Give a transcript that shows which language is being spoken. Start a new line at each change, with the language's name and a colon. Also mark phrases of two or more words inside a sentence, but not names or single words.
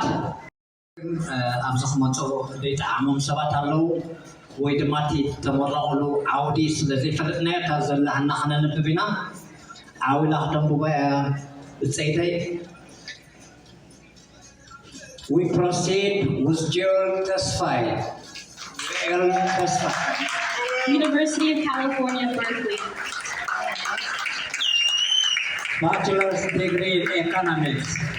Tigrinya: ኣብዚ ክመፁ ዘይጠዓሞም ሰባት ኣለዉ ወይ ድማ እቲ ተመረቕሉ ዓውዲ ስለ ዘይፈለጥናዮ እታ ዘላህና ክነንብብ ኢና ዓዊላ ክተንብቦ እያ ብፀይተይ
English: We proceed with Gerald Tesfaye. University of California, Berkeley. Bachelor's degree in economics.